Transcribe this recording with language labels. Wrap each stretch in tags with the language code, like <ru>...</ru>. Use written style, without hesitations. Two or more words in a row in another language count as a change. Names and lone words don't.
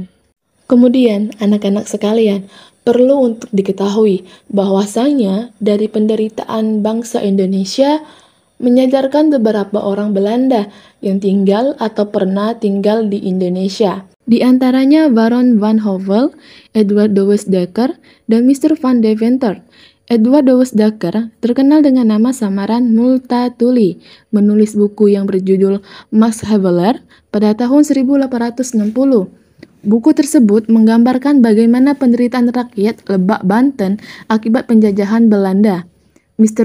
<id>Kemudian, anak-anak sekalian, perlu untuk diketahui bahwasanya dari penderitaan bangsa Indonesia menyadarkan beberapa orang Belanda yang tinggal atau pernah tinggal di Indonesia. Di antaranya Baron van Howell, Edward de Westdaecker, dan Mr. van Deventer. Edward de Westdaecker terkenal dengan nama samaran Multatuli, menulis buku yang berjudul Max Havelaar pada tahun 1860. Buku tersebut menggambarkan bagaimana penderitaan rakyat Lebak, Banten akibat penjajahan Belanda. Mr.</id>